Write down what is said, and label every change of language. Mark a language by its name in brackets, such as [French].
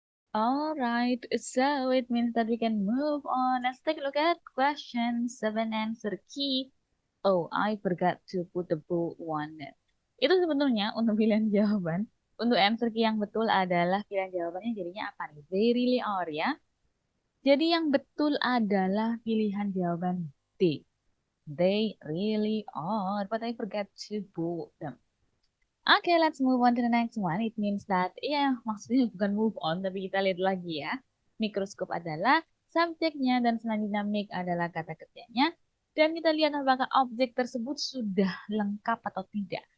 [English] All right, so it means that we can move on. Let's take a look at question 7 answer key. Oh, I forgot to put the bold one. [Indonesian] Itu sebetulnya untuk pilihan jawaban. Untuk answer key yang betul adalah pilihan jawabannya jadinya apa nih? [English] They really are [Indonesian] ya. Jadi yang betul adalah pilihan jawaban D. [English] They really are, but I forgot to bold them. Okay, let's move on to the next one. It means that, [Indonesian] ya maksudnya bukan move on, tapi kita lihat lagi ya. Mikroskop adalah subjeknya dan selanjutnya make adalah kata kerjanya. Dan kita lihat apakah objek tersebut sudah lengkap atau tidak.